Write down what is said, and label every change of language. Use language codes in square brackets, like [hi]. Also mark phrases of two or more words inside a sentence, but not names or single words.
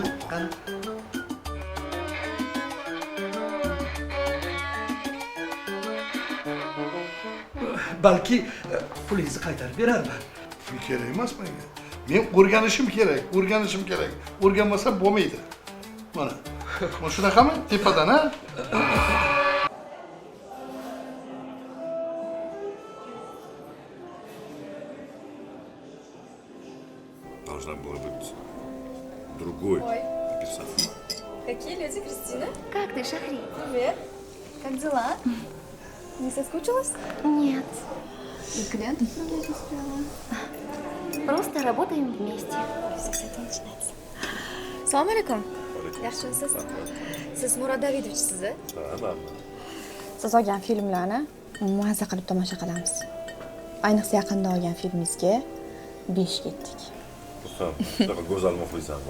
[uz] Balki pulingizni qaytarib berarman. Pul kerak emas menga. Men o'rganishim kerak. O'rganmasam bo'lmaydi. Mana shunaqami? Tepadan, ha? [ru] Должна была быть другой персонаж. Какие люди, Кристина? Как ты, Шахри? Привет. Как дела? Не соскучилась? Нет. И клиентов не успела. Просто работаем вместе. Все с этого начинается. [uz] Assalomu alaykum. Yaxshimisiz? Siz Murod Davidovchisiz? Ha, Siz olgan filmlarni mazza qilib tomosha qilamiz. Ayniqsa yaqinda olgan filmingizga 5 ketdik. Xursand. Shunaqa go'zal muxlisam bor.